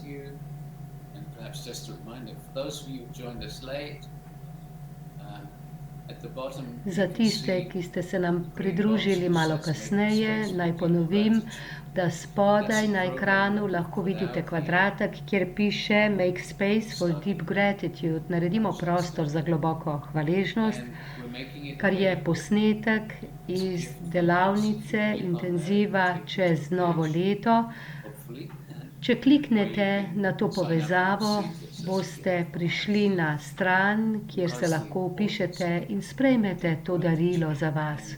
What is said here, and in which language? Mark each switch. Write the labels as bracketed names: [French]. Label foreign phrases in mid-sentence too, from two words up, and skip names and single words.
[Slovenian] Za tiste, ki ste se nam pridružili malo kasneje, naj ponovim, da spodaj na ekranu lahko vidite kvadratek, kjer piše [English] Make space for deep gratitude. [Slovenian] Naredimo prostor za globoko hvaležnost, kar je posnetek iz delavnice intenziva čez novo leto. Če kliknete na to povezavo, boste prišli na stran, kjer se lahko vpišete in sprejmete to darilo za vas.